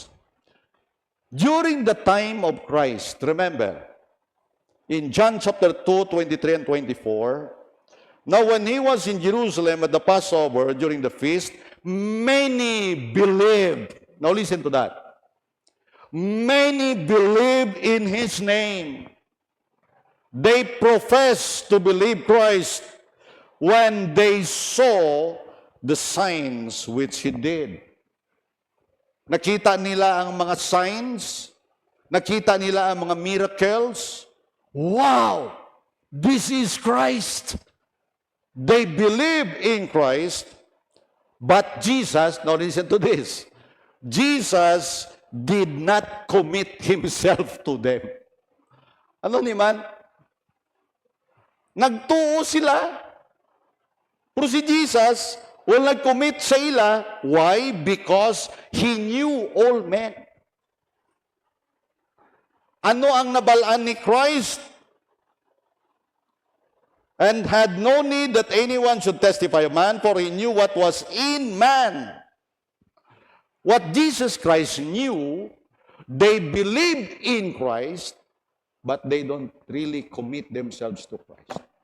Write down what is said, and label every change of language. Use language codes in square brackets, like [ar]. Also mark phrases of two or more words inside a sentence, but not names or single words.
[en] During the time of Christ, remember, in John chapter 2, 23 and 24, now when he was in Jerusalem at the Passover during the feast, many believed. Now listen to that. Many believed in his name. They professed to believe Christ when they saw the signs which he did. [hil] Nakita nila ang mga signs, nakita nila ang mga miracles. [en] Wow! This is Christ. They believe in Christ, but Jesus, now listen to this, Jesus did not commit himself to them. [hil] Ano naman? Nagtuo sila. Pero si Jesus, wala nag-commit sa ila. [en] Why? Because He knew all men. [hil] Ano ang nabalaan ni Christ? [en] And had no need that anyone should testify of man, for He knew what was in man. What Jesus Christ knew, they believed in Christ, but they don't really commit themselves to Christ.